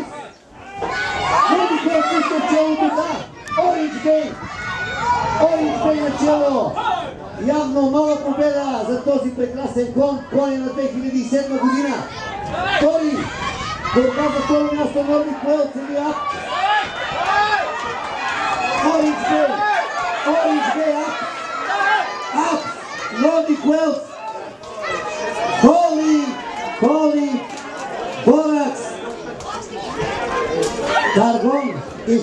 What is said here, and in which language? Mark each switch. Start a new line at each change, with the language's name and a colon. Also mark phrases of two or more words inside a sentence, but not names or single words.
Bulgarian: Nordic Wells също в челото, да. Orange Bay. Orange Bay начело. Явно нова победа за този прекрасен кон. Кон е на 2007 година. Втори. Борба за второ място Nordic Wells или Апс. Orange Bay, Orange Bay, Apps, Nordic Wells, Холдинг, Боракс, Каргон и фарфатура.